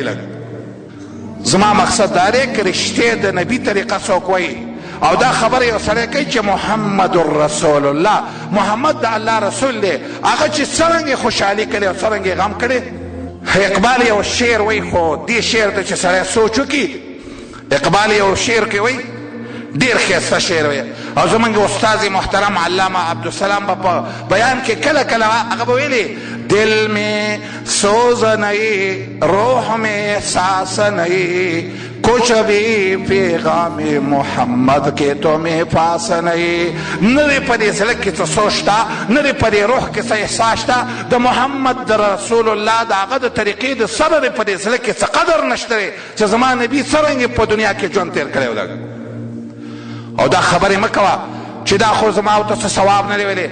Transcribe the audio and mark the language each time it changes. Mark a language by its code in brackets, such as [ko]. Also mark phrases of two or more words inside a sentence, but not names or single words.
[ps] لږ زما مقصد دا دی که رښتې د نبي طریقه څوک وایي او دا خبر یو سړی کوي چې محمد رسول الله محمد د الله رسول دی هغه چې څرنګې خوشحالي کړې او څرنګې غم کړې. اقبال یو شعر وایي خو دې شعر ته چې سړی سوچ وکړي اقبال یو شعر کې وایي ډېر ښایسته شعر وایي او زمونږ استاذ محترم علامه عبدالسلام به په بیان کې کله کله هغه به ویلي [ur] دل میں سوز نہیں روح میں احساس نہیں کچھ بھی پیغام محمد کے تمہیں پاس نہیں. [ps] نه دې په دې زړه کې څه سوچ شته نه دې په دې روح کې څه احساس شته د محمد رسول الله د هغه د طریقې د سره دې په دې زړه کې څه قدر نشته دی چې زما نبي څرنګې په دنیا کې ژوند تېر کړی و. او دا خبرې مه کوه چې دا خو زما او ته څه ثواب نه دی ویلی.